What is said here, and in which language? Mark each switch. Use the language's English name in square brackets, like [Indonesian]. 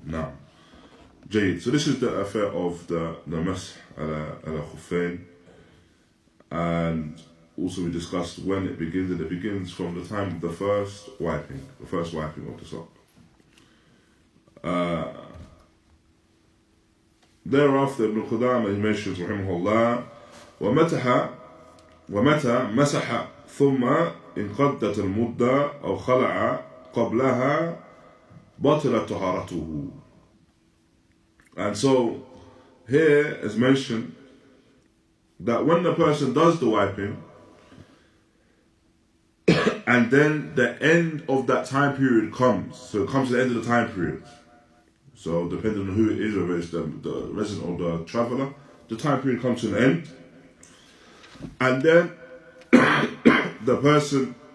[English] Now, Jade, so this is the affair of the masah ala khuffayn, and also we discussed when it begins, and it begins from the time of the first wiping of the sock. Thereafter, Ibn Qudāmah, he mentions, [Arabic] raḥimahullāh, وَمَتَى مَسَحَ ثُمَّ انقضت المدة أو خلع قبلها بطلت طهارته. [English] And so here is mentioned that when the person does the wiping and then the end of that time period comes, so it comes to the end of the time period, so depending on who it is, whether it's the resident or the traveller, the time period comes to an end, and then the person